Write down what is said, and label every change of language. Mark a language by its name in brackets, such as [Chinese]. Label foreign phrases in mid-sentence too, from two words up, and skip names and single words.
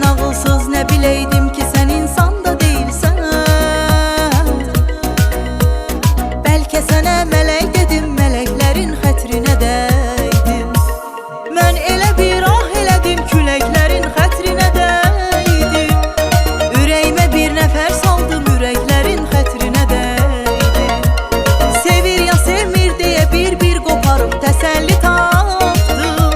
[Turkish] Onsuz ne bileydim ki sen insan da değilsen. Belki sana melek dedim, [Azerbaijani] meleklerin xətrinə dəydim. Mən elə bir ah elədim, küləklərin xətrinə dəydim. Ürəyimə bir nəfər saldım, ürəklərin xətrinə dəydim. Sevir ya sevmir deyə bir qoparıb təsəlli tapdım.